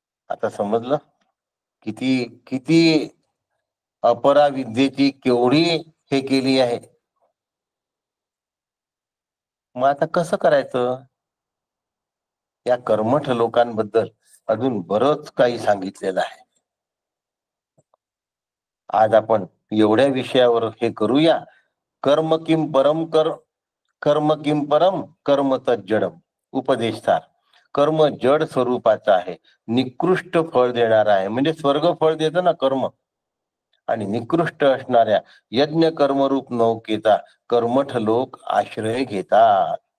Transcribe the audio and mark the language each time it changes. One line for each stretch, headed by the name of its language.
Marathi: आता समजलं किती किती अपराविद्येची केवढी हे केली आहे. मग आता कसं करायचं? या कर्मठ लोकांबद्दल अजून बरंच काही सांगितलेलं आहे. आज आपण एवढ्या विषयावर हे करूया.
Sanskrit: कर्म किम परम कर्म किम परम कर्म तज्जडम.
Marathi: उपदेश सार. कर्म जड स्वरूपाचं आहे, निकृष्ट फळ देणार आहे. म्हणजे स्वर्ग फळ देतं ना कर्म. आणि निकृष्ट असणाऱ्या यज्ञ कर्मरूप नौकेचा कर्मठ लोक आश्रय घेतात.